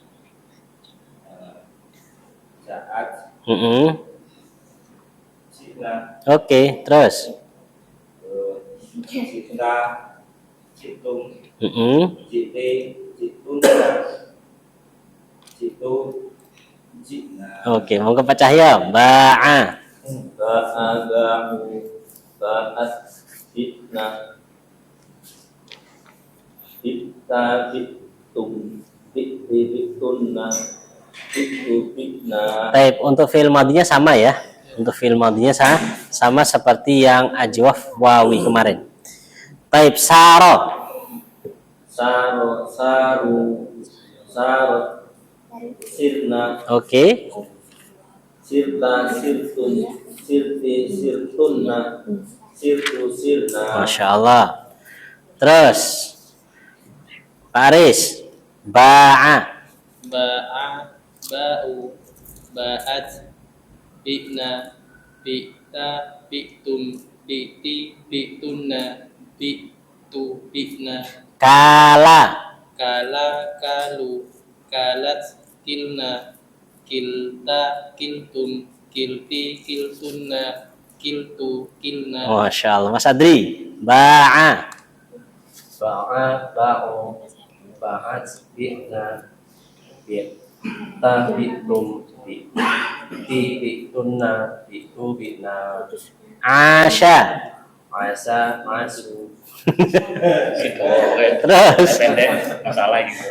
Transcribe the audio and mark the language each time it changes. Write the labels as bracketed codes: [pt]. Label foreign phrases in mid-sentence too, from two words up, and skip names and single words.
[id] Oke, terus. Oke, mau ke Pak Cahyo. [ar] Ba'a. باعا باعوا. باعت بعن. بعت بعتم. بعت بعتن. بعت بعنا. [id] Baik, untuk fi'il madinya sama ya. Untuk fi'il madinya sama seperti yang ajwaf wawi kemarin. [ar] طيب صار. Saro, صاروا، صارت، صرن, [id] Oke. [ar] صرت، صرتم، صرت، صرتن، صرت، صرنا. ما شاء الله. [id] Terus Pak Aris. [ar] Ba'a. باعا، باعوا, باعت، بعن، بعت، بعتم، بعت، بعتن، بعت، بعنا, Kala. قالا، قالوا، قالت، قلن، قلت، قلتم، قلت، قلتن، قلت، قلنا. ما شاء الله. [id] Mas Adri. [ar] Ba'a. باعا، باعوا, باعت، بعن، بعت، بعتم، بعت، بعتن، بعت، بعنا, Asya. asa, masu, [id] Terus masalah gitu.